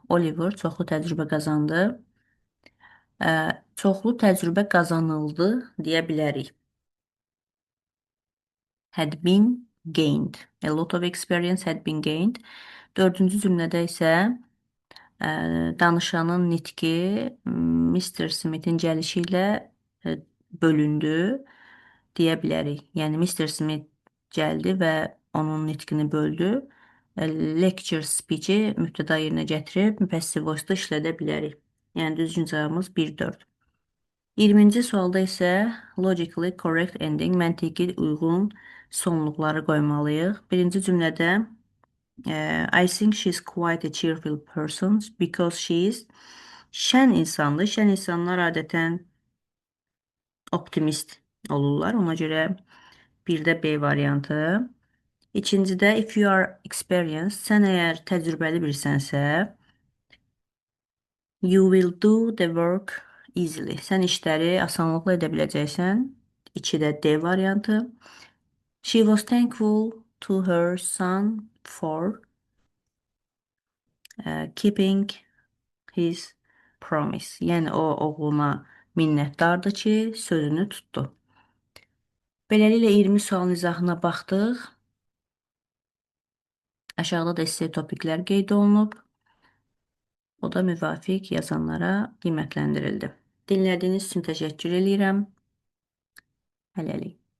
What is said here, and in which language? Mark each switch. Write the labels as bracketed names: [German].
[Azerbaijani] Oliver çoxlu təcrübə qazandı. Çoxlu təcrübə qazanıldı deyə bilərik. [English] Had been gained. A lot of experience had been gained. [Azerbaijani] Dördüncü cümlədə isə danışanın nitqi Mr. Smith-in gəlişi ilə bölündü deyə bilərik. Yəni Mr. Smith gəldi və onun nitqini böldü. Lecture speech-i mübtəda yerinə gətirib passive voice-da işlədə bilərik. Yəni düzgün cavabımız 1-4. 20-ci sualda isə [English] logically correct ending, [Azerbaijani] məntiqi uyğun sonluqları qoymalıyıq. [English] Birinci cümlədə I think she's quite a cheerful person because she is [Azerbaijani] şən insandır. Şən insanlar adətən optimist olurlar. Ona görə bir də B variantı. İkincidə [English] if you are experienced, [Azerbaijani] sən əgər təcrübəli birsənsə, [English] you will do the work easily. [Azerbaijani] Sən işləri asanlıqla edə biləcəksən. 2-də D variantı. [English] She was thankful to her son for keeping his promise. [Azerbaijani] Yəni o oğluna minnətdardır ki, sözünü tutdu. Beləliklə 20 sualın izahına baxdıq. Aşağıda da esse topiklər qeyd olunub. O da müvafiq yazanlara qiymətləndirildi. Dinlədiyiniz üçün təşəkkür edirəm. Hələlik.